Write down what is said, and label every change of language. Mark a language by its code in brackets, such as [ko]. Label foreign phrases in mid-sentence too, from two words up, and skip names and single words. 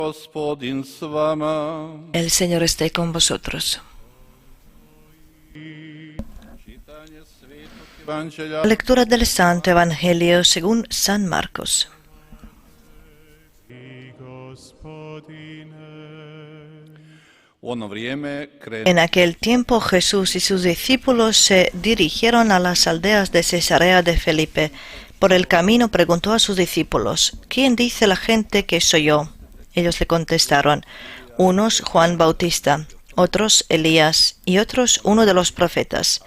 [hr] Gospodin s vama. [es] El Señor esté con vosotros. [hr] Čitanje Svetog Evanđelja [es] Lectura del Santo Evangelio según San Marcos. [hr] u ono vrijeme [es] En aquel tiempo Jesús y sus discípulos se dirigieron a las aldeas de Cesarea de Felipe. Por el camino preguntó a sus discípulos: ¿Quién dice la gente que soy yo? Ellos le contestaron: unos Juan Bautista, otros Elías y otros uno de los profetas.